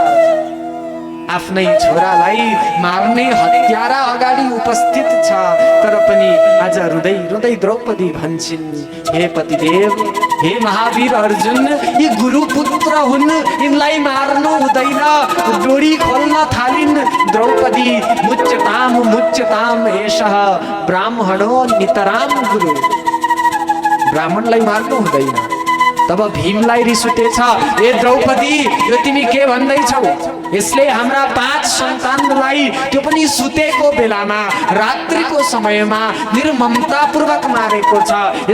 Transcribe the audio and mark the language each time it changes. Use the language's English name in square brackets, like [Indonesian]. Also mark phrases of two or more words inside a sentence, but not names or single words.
[Nepali] आफ्नै छोरालाई मार्ने हत्यारा अगाडि उपस्थित छ, तर पनि आज रुँदै रुँदै द्रौपदी भन्छिन्, हे पतिदेव, हे महावीर अर्जुन, यी गुरुपुत्र हुन्, यिनलाई मार्नु हुँदैन। डोरी खोल्न थालिन् द्रौपदी। [Sanskrit] मुच्यताम एषः ब्राह्मणो नितराम गुरु। [Nepali] ब्राह्मणलाई मार्नु हुँदैन। तब भीमलाई रिस उठेछ, ए द्रौपदी, यो तिमी के भन्दैछौ? यसले हाम्रा 5 सन्तानलाई, त्यो पनि सुतेको बेलामा, रात्रिको समयमा निर्ममतापूर्वक मारेको छ।